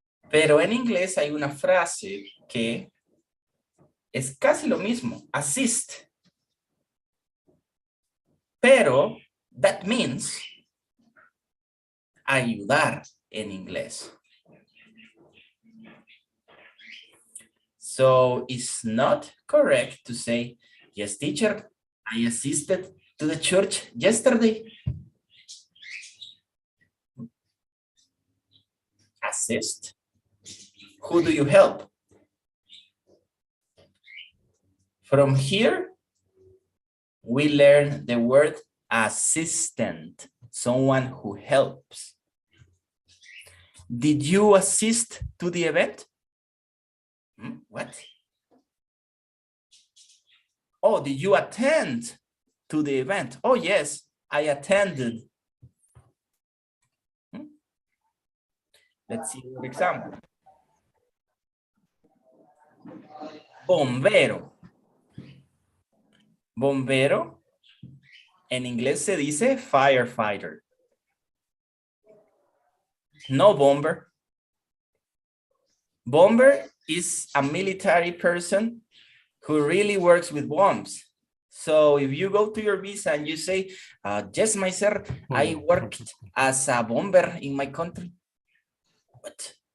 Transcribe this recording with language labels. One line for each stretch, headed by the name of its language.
Spanish: Pero en inglés hay una frase que es casi lo mismo, assist. Pero
English: that means
Spanish: ayudar en inglés.
English: So it's not correct to say, yes, teacher, I assisted to the church yesterday. Assist. Who do you help? From here, we learn the word assistant, someone who helps. Did you assist to the event? What? Oh, did you attend to the event? Oh, yes, I attended. Let's see an example.
Spanish: Bombero. Bombero, en inglés se dice firefighter.
English: No bomber. Bomber is a military person who really works with bombs. So if you go to your visa and you say, yes, my sir, I worked as a bomber in my country. What?